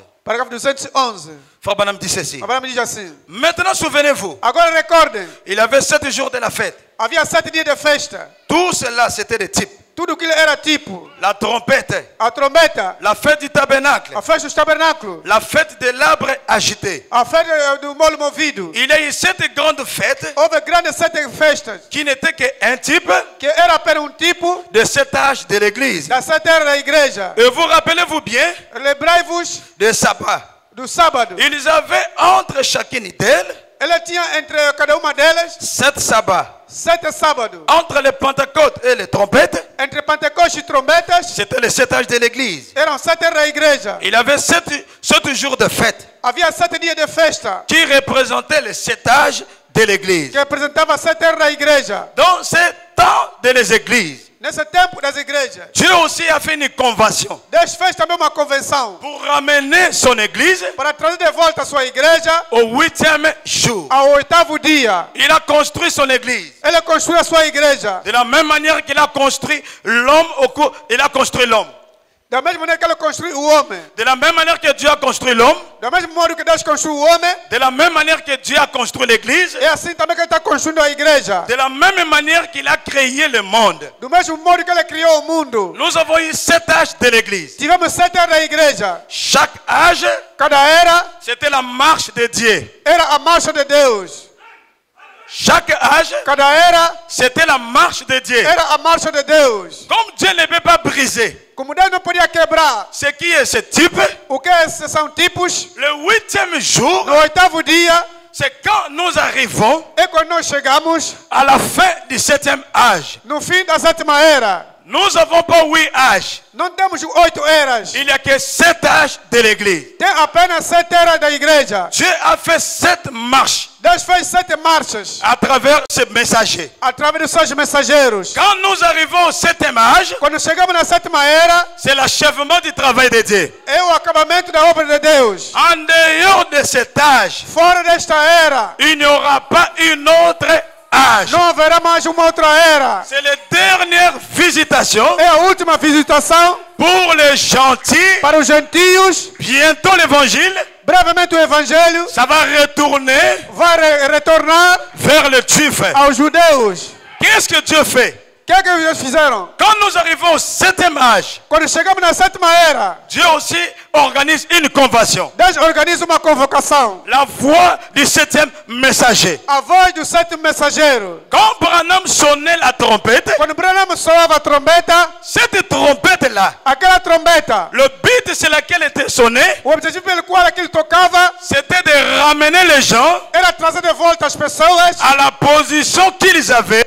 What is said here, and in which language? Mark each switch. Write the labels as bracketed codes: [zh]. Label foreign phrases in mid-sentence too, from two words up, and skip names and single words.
[pt] parágrafo 211, [fr] Frère Branham dit ceci. [pt] Abraão diz assim: [fr] Maintenant, souvenez-vous, [pt] agora recordem, [fr] il y avait 7 jours de la fête. [pt] havia 7 dias de festa. [fr] Tout cela, c'était des types. [pt] Tudo aquilo era tipo [fr] La trompette, [pt] a trombeta, [fr] la fête du tabernacle, [pt] a festa dos tabernáculos, [fr] la fête de l'arbre agité. [pt] a festa do molo movido. [fr] Il y a eu 7 grandes fêtes [pt] Houve grandes 7 festas, [fr] qui n'étaient qu'un type [pt] que era apenas tipo [fr] de cet âge de l'église. [pt] da 7 eras da igreja. [fr] Et vous rappelez-vous bien [pt] Lembrai-vos [fr] de sabbat. [pt] do sábado. [fr] Ils avaient entre chacune d'elles [pt] Ela tinha entre cada uma delas [fr] 7 sabbats. [pt] 7 sábados. [fr] Entre les Pentecôtes et les trompettes, [pt] Entre Pentecostes e trombetas, [fr] c'était les 7 âges de l'église. [pt] eram 7 eras da igreja. [fr] Il y avait 7 jours de fête [pt] Havia 7 dias de festa, [fr] qui représentaient les 7 âges de l'église. [pt] que representava 7 eras da igreja. [fr] Dans ce temps de les églises, [pt] Nesse tempo das igrejas, [fr] Dieu aussi a fait une convention [pt] Deus fez também uma convenção [fr] pour ramener son église [pt] para trazer de volta a sua igreja [fr] au 8e jour. [pt] ao 8º dia. [fr] Il a construit son église. [pt] Ele construiu a sua igreja. [fr] De la même manière qu'il a construit l'homme au cours, il a construit l'homme. [pt] Da mesma maneira que ele construiu o homem. [fr] De la même manière que Dieu a construit l'homme, [pt] Da mesma modo que Deus construiu o homem, [fr] de la même manière que Dieu a construit l'église, [pt] é assim também que ele está construindo a igreja. [fr] de la même manière qu'il a créé le monde. [pt] Do mesmo modo que ele criou o mundo. [fr] Nous avons eu 7 âges de l'église. [pt] Tivemos 7 eras da igreja. [fr] Chaque âge, [pt] Cada era [fr] c'était la marche de Dieu. [pt] era a marcha de Deus. [fr] Chaque âge, [pt] Cada era [fr] c'était la marche de Dieu. [pt] era a marcha de Deus. [fr] Comme Dieu ne peut pas briser [pt] Como Deus não podia quebrar [fr] ce qui est ce type, [pt] o que são tipos, [fr] le 8e jour, [pt] no 8º dia [fr] c'est quand nous arrivons [pt] é quando nós chegamos [fr] à la fin du 7e âge. [pt] no fim da 7ª era. [fr] Nous n'avons pas 8 âges. [pt] Não temos 8 eras. [fr] Il n'y a que 7 âges de l'église. [pt] Tem apenas 7 eras da igreja. [fr] Dieu a fait 7 marches [pt] Deus fez 7 marchas [fr] à travers ces messagers. [pt] através dos seus mensageiros. [fr] Quand nous arrivons au 7e âge, [pt] Quando chegamos na 7ª era, [fr] c'est l'achèvement du travail de Dieu. [pt] é o acabamento da obra de Deus. [fr] En dehors de cet âge, [pt] Fora desta era, [fr] il n'y aura pas une autre âge. [pt] não haverá mais uma outra era. [fr] C'est la dernière visitation [pt] É a última visitação [fr] pour les gentils. [pt] para os gentios. [fr] Bientôt l'évangile, [pt] Brevemente o evangelho [fr] ça va retourner [pt] vai retornar [fr] vers les juifs. [pt] aos judeus. [fr] Qu'est-ce que Dieu fait? [pt] O que é que eles fizeram? [fr] Quand nous arrivons au 7e âge, [pt] Quando chegamos na 7ª era, [fr] Dieu aussi organise une convention. [pt] Deus organiza uma convocação. [fr] La voix du 7e messager. [pt] A voz do 7º mensageiro. [fr] Quand Branham sonnait la trompette, [pt] Quando Branham soava a trombeta, [fr] cette trompette-là, [pt] aquela trombeta, [fr] le but sur lequel était sonné, [pt] o objetivo pelo qual aquilo tocava [fr] c'était de ramener les gens [pt] era trazer de volta as pessoas [fr] à la position qu'ils avaient